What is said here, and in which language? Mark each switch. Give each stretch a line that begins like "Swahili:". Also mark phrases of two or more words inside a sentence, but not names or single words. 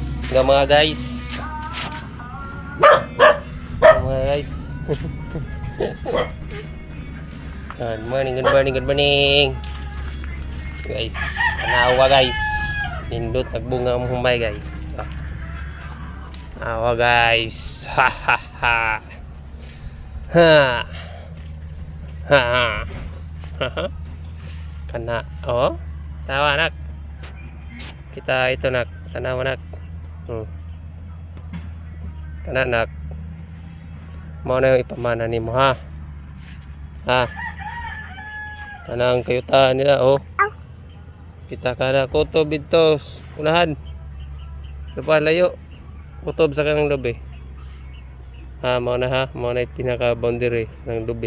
Cebuano: Nga mga guys. Mga guys.
English: Good morning, good morning, good morning.
Cebuano: Guys, tanawa guys. Nindot nagbunga ang humay guys. Tanawa guys. Ha ha ha. Ha. Ha. Ha. Kana, oh. Tawa nak. Kita itu nak, tanawa nak. Kana nak. Mau na yung ipamana ni mo ha. Ha. Kanang kayutaan nila oh. Kita kana kutob dito unahan. Lupa layo. Kutob sa kanang lubi. Ha, mau na ha. Mau na yung pinaka boundary ng lubi.